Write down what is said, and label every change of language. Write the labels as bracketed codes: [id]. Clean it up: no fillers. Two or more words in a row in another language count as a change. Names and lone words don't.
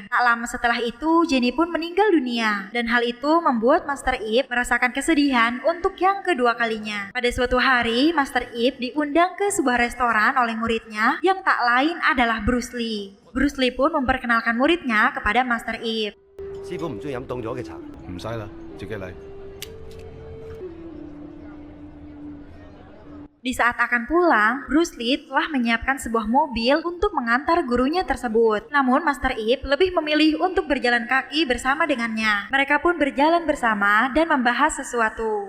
[id] Tak lama setelah itu, Jenny pun meninggal dunia. Dan hal itu membuat Master Ip merasakan kesedihan untuk yang kedua kalinya. Pada suatu hari, Master Ip diundang ke sebuah restoran oleh muridnya yang tak lain adalah Bruce Lee. Bruce Lee pun memperkenalkan muridnya kepada Master Ip. [yue] 師傅唔中意飲凍咗嘅茶。唔使啦，自己嚟。 [id] Di saat akan pulang, Bruce Lee telah menyiapkan sebuah mobil untuk mengantar gurunya tersebut. Namun Master Ip lebih memilih untuk berjalan kaki bersama dengannya. Mereka pun berjalan bersama dan membahas sesuatu.